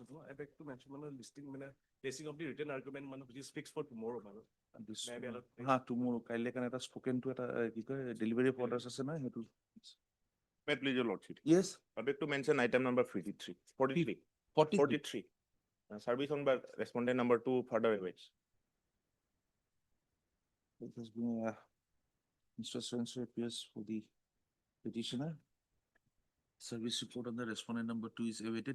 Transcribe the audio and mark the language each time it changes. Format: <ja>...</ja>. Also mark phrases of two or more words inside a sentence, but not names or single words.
<en>No, I beg to mention, listing, placing of the written argument, which is fixed for tomorrow, This, Maybe I'll place- tomorrow,</en> <as>কাইলে কাৰণে এটা</as> <en>spoken to</en> <as>এটা কি কয়</as> <en>delivery of orders</en> <as>আছে না সেইটো.</as> <en>May I please your lordship? Yes, I beg to mention item number 43. 43. 43. 43. Service on by respondent number 2 further awaits. It has been, Mr. Spencer appears for the petitioner. Service report on the respondent number 2 is awaited.</en>